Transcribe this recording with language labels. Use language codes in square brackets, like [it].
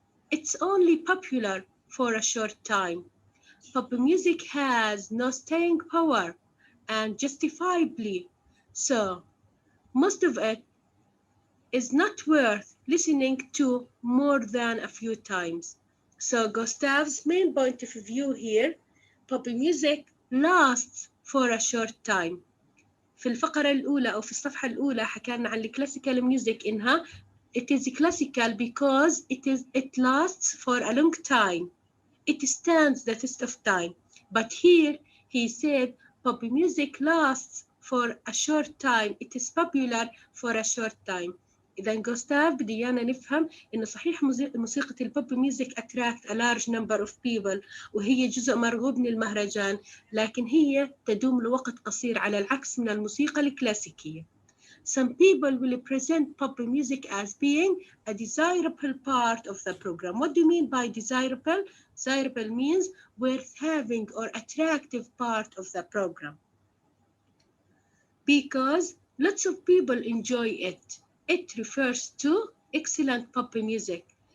[en] It's only popular for a short time. Pop music has no staying power, and justifiably so. Most of it is not worth listening to more than a few times. So Gustav's main point of view here, pop music lasts for a short time. [ar] في الفقرة الأولى أو في الصفحة الأولى حكينا عن الكلاسيكال ميوزك إنها [en] it is classical because it lasts for a long time. It stands the test of time. But here he said pop music lasts for a short time. It is popular for a short time. [ar] إذا جوستاف بديانا نفهم إنه صحيح موسيقى البوب ميوزك [en] attract a large number of people [ar] وهي جزء مرغوب من المهرجان لكن هي تدوم لوقت قصير على العكس من الموسيقى الكلاسيكية. [en] Some people will present pop music as being a desirable part of the program. What do you mean by desirable? Desirable means worth having or attractive part of the program. Because lots of people enjoy it. It refers to excellent pop music.